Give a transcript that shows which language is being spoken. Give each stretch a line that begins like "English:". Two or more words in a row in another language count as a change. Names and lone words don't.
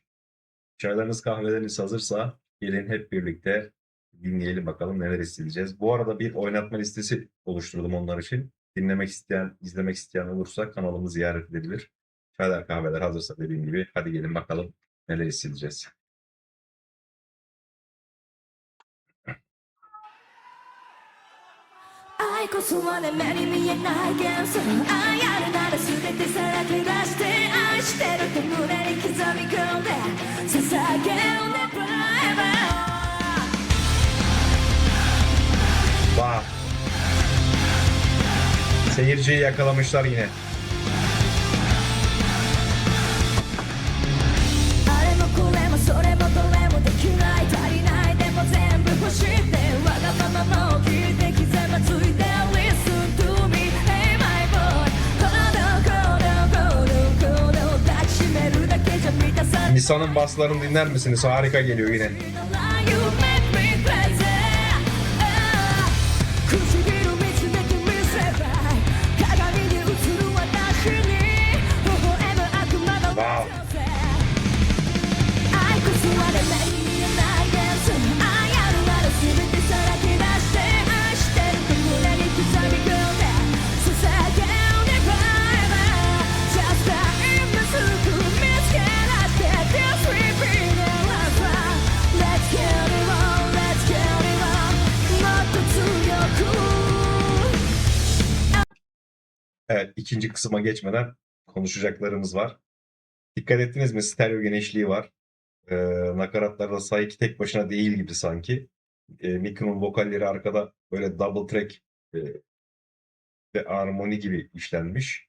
Turkish: Çaylarınız kahveleriniz hazırsa gelin hep birlikte dinleyelim bakalım neler hissedeceğiz. Bu arada bir oynatma listesi oluşturdum onlar için. Dinlemek isteyen, izlemek isteyen olursa kanalımı ziyaret edebilir. Çaylar kahveler hazırsa dediğim gibi hadi gelin bakalım neler hissedeceğiz.
Japanese: 愛こそはね目に見えない幻想愛あるなら全てさらけ出して愛してると胸に刻み込んで捧げるね forever
Turkish: Vah! Seyirciyi yakalamışlar yine.
Japanese: あれもこれもそれもどれもできない足りないでも全部欲しいってわがままも聞いて刻まついて
English: Listen to me Hey my boy
Japanese: 行動抱きしめるだけじゃ満たさない
Turkish: Nisa'nın baslarını dinler misiniz? Harika geliyor yine.
English: You make me crazy
Japanese: 唇見つめてみせば鏡に映る私に微笑む悪魔の
Turkish: Wow.
Japanese: 愛こそはね目に見えない幻想愛あるなら全てさらけ出して愛してると胸に刻み込んで捧げるね forever
English: Just time
Japanese: すぐ見つけ出して
English: This repeat and last one Let's get it on Let's get it on
Japanese: もっと強く
Turkish: Evet, ikinci kısma geçmeden konuşacaklarımız var. Dikkat ettiniz mi? Stereo genişliği var. Nakaratlarda Saiki tek başına değil gibi sanki. Miku'nun vokalleri arkada böyle
English: double track
Turkish: ve armoni gibi işlenmiş.